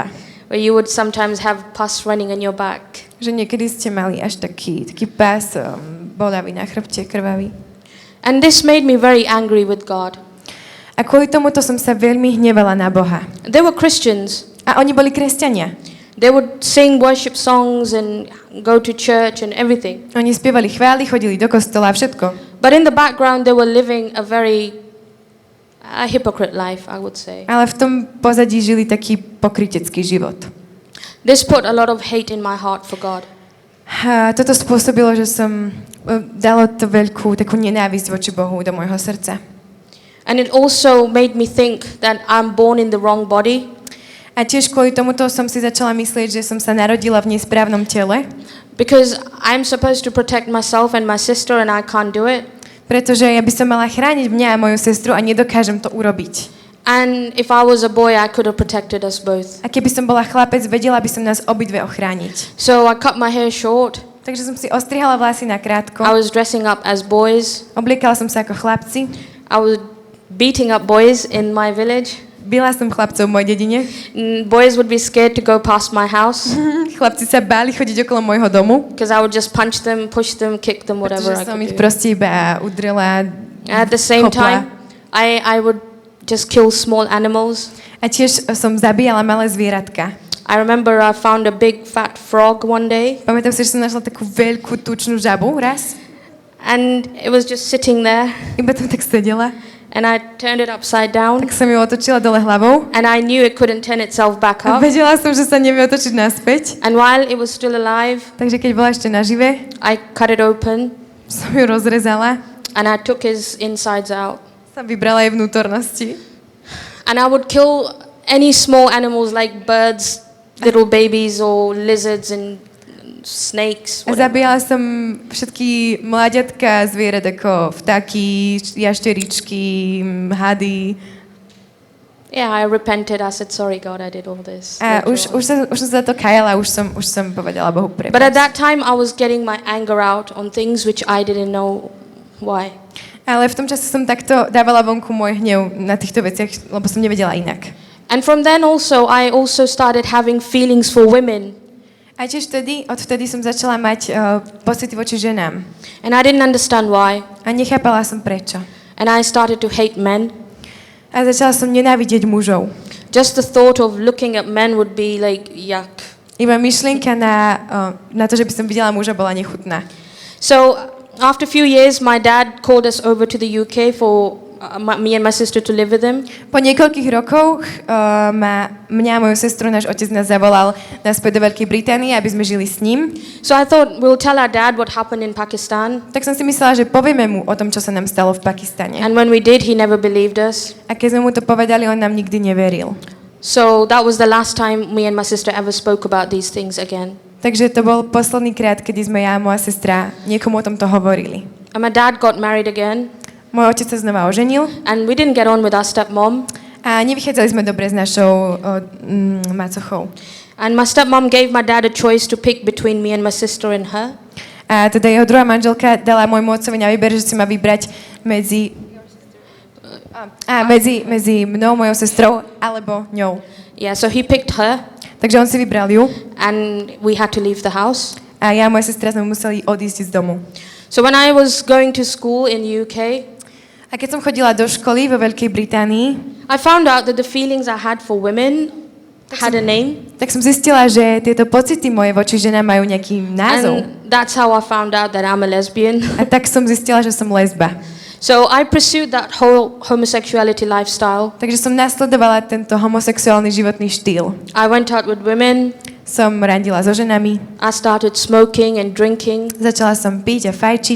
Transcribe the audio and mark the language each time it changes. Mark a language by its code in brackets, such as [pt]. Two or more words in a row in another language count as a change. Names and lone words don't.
[en] Where you would sometimes have pus running on your back. [sk] Že niekedy ste mali až taký pás bodavý na chrbte, krvavý. [en] And this made me very angry with God. [sk] A kvôli tomuto som sa veľmi hnevala na Boha. [en] They were Christians. [sk] A oni boli kresťania. [en] They would sing worship songs and go to church and everything. [sk] Oni spievali chvály, chodili do kostola a všetko. [en] But in the background they were living a very hypocrite life, I would say. [sk] Ale v tom pozadí žili taký pokrytecký život. [en] This put a lot of hate in my heart for God. [sk] A toto spôsobilo, že som dalo to veľkú takú nenávisť voči Bohu do môjho srdca. [en] And it also made me think that I'm born in the wrong body. [sk] A tiež kvôli tomuto som si začala myslieť, že som sa narodila v nesprávnom tele. [en] Because I'm supposed to protect myself and my sister and I can't do it. [sk] Pretože ja by som mala chrániť mňa a moju sestru a nedokážem to urobiť. [en] And if I was a boy, I could have protected us both. [sk] A keby som bola chlapec, vedela by som nás obidve ochrániť. [en] So I cut my hair short. [sk] Takže som si ostrihala vlasy na krátko. [en] I was dressing up as boys. [sk] Obliekala som sa ako chlapci. [en] I was beating up boys in my village. [sk] Bila som chlapcov v mojej dedine. [en] Boys would be scared to go past my house. [sk] Chlapci sa báli chodiť okolo môjho domu. [en] Because I would just punch them, push them, kick them, whatever [sk] Pretože [en] I [sk] som [en] could [sk] ich [en] do. [sk] proste iba udrela. [en] At the same [sk] kopla. [en] time, I would just kill small animals. [sk] A tiež som zabíjala malé zvieratka. [en] I remember I found a big fat frog one day. [sk] Pamätám si, že som našla takú veľkú tučnú žabu raz. [en] And it was just sitting there. [sk] Iba tam tak sedela. [en] And I turned it upside down. [sk] Tak som ju otočila dole hlavou. [en] And I knew it couldn't turn itself back [sk] A [en] up. [sk] vedela som, že sa nevie otočiť naspäť. [en] And while it was still alive, [sk] Takže keď bola ešte nažive, [en] I cut it open. [sk] som ju rozrezala. [en] And I took his insides out. [sk] Som vybrala jej vnútornosti. [en] And I would kill any small animals like birds, little babies or lizards and snakes. [sk] A zabíjala som všetky mláďatka zvierat ako vtáky, jašteričky, hady. [en] Yeah, I repented. I said, sorry, God, I did all this. [sk] A už som sa za to kajala, už som povedala Bohu prepáč. [en] But at that time, I was getting my anger out on things which I didn't know why. [sk] Ale v tom čase som takto dávala vonku môj hnev na týchto veciach, lebo som nevedela inak. [en] And from then also, I also started having feelings for women. [sk] A tiež odvtedy som začala mať pocity voči ženám. [en] And I didn't understand why. [sk] A nechápala som prečo. [en] And I started to hate men. [sk] A začala som nenávidieť mužov. [en] Just the thought of looking at men would be like, yuck. [sk] Iba myšlienka na to, že by som videla muža, bola nechutná. [en] So, after a few years, my dad called us over to the UK for me and my sister to live with him. [sk] Po niekoľkých rokoch mňa a moju sestru, náš otec nás zavolal naspäť do Veľkej Británie, aby sme žili s ním. [en] So I thought we'll tell our dad what happened in Pakistan. [sk] Tak som si myslela, že povieme mu o tom, čo sa nám stalo v Pakistane. [en] And when we did, he never believed us. [sk] A keď sme mu to povedali, on nám nikdy neveril. [en] So that was the last time me and my sister ever spoke about these things again. [sk] Takže to bol posledný krát, kedy sme ja a moja sestra niekomu o tomto hovorili. [en] And my dad got married again. [sk] Môj otec sa znova oženil. [en] And we didn't get on with our stepmom. [sk] A nevychádzali sme dobre s našou macochou. [en] And my stepmom gave my dad a choice to pick between me and my sister and her. [sk] A teda jeho druhá manželka dala môjmu otcovi na výber, že si má vybrať medzi mnou, mojou sestrou, alebo ňou. [en] Yeah, so he picked her. [sk] Takže on si vybral ju. [en] And we had to leave the house. [sk] A ja a moja sestra sme museli odísť z domu. [en] So when I was going to school in UK, [sk] a keď som chodila do školy vo Veľkej Británii, [en] I found out that the feelings I had for women had a name. [sk] Tak som zistila, že tieto pocity moje voči ženám majú nejaký názov. [en] And that's how I found out that I'm a lesbian. [sk] A tak som zistila, že som lesba. [en] So I pursued that whole homosexuality lifestyle. [sk] Takže som nasledovala tento homosexuálny životný štýl. [en] I went out with women. [sk] Som randila so ženami. [en] I started smoking and drinking. [sk] Začala som piť a fajčiť.